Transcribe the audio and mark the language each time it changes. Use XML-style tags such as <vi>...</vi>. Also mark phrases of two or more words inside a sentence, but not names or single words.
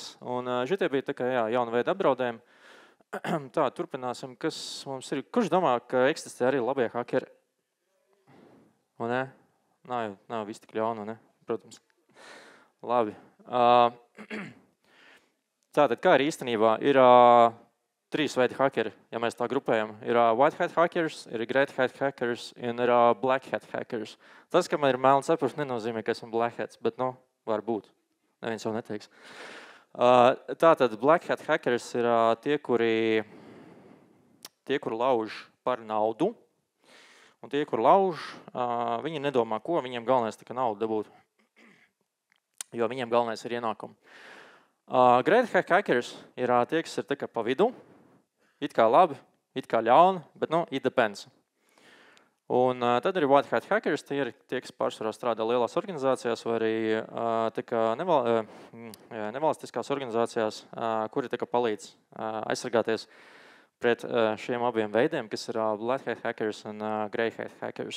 <lv>Un šitie bija jauna veida apdraudējumi. Tā, turpināsim, kas mums ir. Kurš domā, ka eksistē arī labie hakeri? Un ne? Nav viss tik ļauna, ne? Protams. Labi. Tātad, kā ir īstenībā, ir 3 veidi hakeri, ja mēs tā grupējam. Ir</lv> <en>white hat hackers,</en> <lv>ir</lv> <en>great hat hackers</en> <lv>un ir</lv> <en>black hat hackers.</en> <lv>Tas, ka man ir melns cepurs, nenozīmē, ka esmu</lv> <en>black hats,</en> <lv>bet, var būt. Neviens jau neteiks. Tātad,</lv> <en>black hat hackers</en> <lv>ir tie, kuri lauž par naudu. Un tie, kur lauž, viņi nedomā, ko viņiem galvenais tikai naudu dabūt. Jo viņiem galvenais ir ienākumi.</lv> <en>Great hat hackers</en> <lv>ir tie, kas ir pa vidu. It kā labi, it kā ļauni, bet,</lv> <en>it depends.</en> <lv>Un tad arī</lv> <en>white hat hackers,</en> <lv>tie ir tie, kas pārsvarā strādā lielās organizācijās vai arī nevalstiskās organizācijās, kuri palīdz aizsargāties pret šiem abiem veidiem, kas ir</lv> <en>black hat hackers</en> <lv>un</lv> <en>grey hat hackers.</en>